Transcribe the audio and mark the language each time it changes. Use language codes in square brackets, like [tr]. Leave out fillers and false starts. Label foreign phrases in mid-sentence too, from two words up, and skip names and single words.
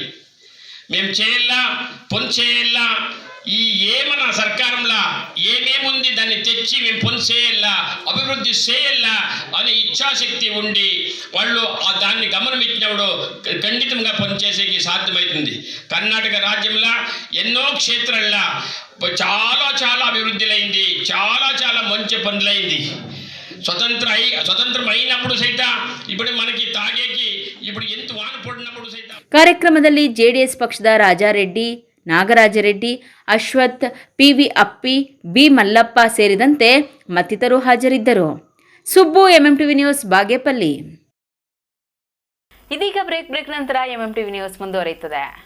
[te] మేము చేయాలా, పని చేయాలా, ఈ ఏమన్నా సర్కారంలా ఏమేముంది దాన్ని తెచ్చి మేము పని చేయాలా, అభివృద్ధి చేయాలా అనే ఇచ్ఛాశక్తి ఉండి వాళ్ళు దాన్ని గమనించినప్పుడు ఖండితంగా పనిచేసేకి సాధ్యమవుతుంది. కర్ణాటక రాజ్యంలో ఎన్నో క్షేత్రాల్లో చాలా అభివృద్ధిలైంది, చాలా మంచి పనులైంది. స్వతంత్రం అయినప్పుడు సైత ఇప్పుడు మనకి తాగేకి ఇప్పుడు ఎంత వాన పడినప్పుడు సైత. [kn] ಕಾರ್ಯಕ್ರಮದಲ್ಲಿ ಜೆಡಿಎಸ್ ಪಕ್ಷದ ರಾಜಾರೆಡ್ಡಿ, ನಾಗರಾಜರೆಡ್ಡಿ, ಅಶ್ವಥ್, PV ಅಪ್ಪಿ, B ಮಲ್ಲಪ್ಪ ಸೇರಿದಂತೆ ಮತ್ತಿತರರು ಹಾಜರಿದ್ದರು. ಸುಬ್ಬು, MMTV ನ್ಯೂಸ್, ಬಾಗೇಪಲ್ಲಿ. ಇದೀಗ ಬ್ರೇಕ್ ನಂತರ MMTV ನ್ಯೂಸ್ ಮುಂದುವರಿಯುತ್ತದೆ.